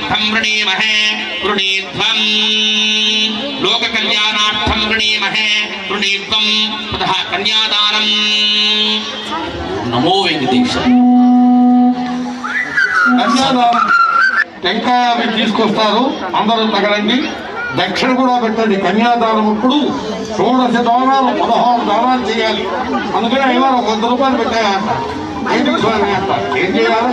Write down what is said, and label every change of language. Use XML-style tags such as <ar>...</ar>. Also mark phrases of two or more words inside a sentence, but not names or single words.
<sa>वृणीमहे वृणीध्वं लोककल्याणार्थं वृणीमहे वृणीध्वं ततः कन्यादानं</sa> <te>నమో వెంకటేశ. కన్యాదానం టెంకాయ అవి తీసుకొస్తారు, అందరూ తగలండి. దక్షిణ కూడా పెట్టండి. కన్యాదానం ఇప్పుడు 16 దానాలు 16 దానాలు చేయాలి. అందుకని అయ్యారు ఒక 100 రూపాయలు పెట్టాయంట. ఏంటి స్వామి అంట, ఏం చేయాలి?</te>